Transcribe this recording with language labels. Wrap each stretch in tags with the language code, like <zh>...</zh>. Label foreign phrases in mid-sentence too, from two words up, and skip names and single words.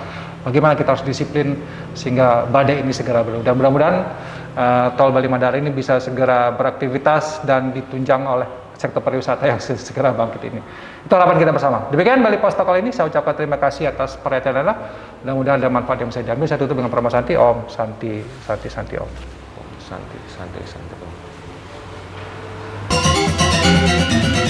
<id>Bagaimana kita harus disiplin sehingga badai ini segera berlalu. Dan mudah-mudahan Tol Bali Mandara ini bisa segera beraktivitas dan ditunjang oleh sektor pariwisata yang segera bangkit ini. Itu harapan kita bersama. Demikian Bali Post Talk kali ini, saya ucapkan terima kasih atas perhatian Anda. Mudah-mudahan ada manfaat yang bisa diambil. Saya tutup dengan</id> <sa>Pranama Santi, Om Santi, Santi, Santi, Om. Santi, Santi, Santi, Om.</sa>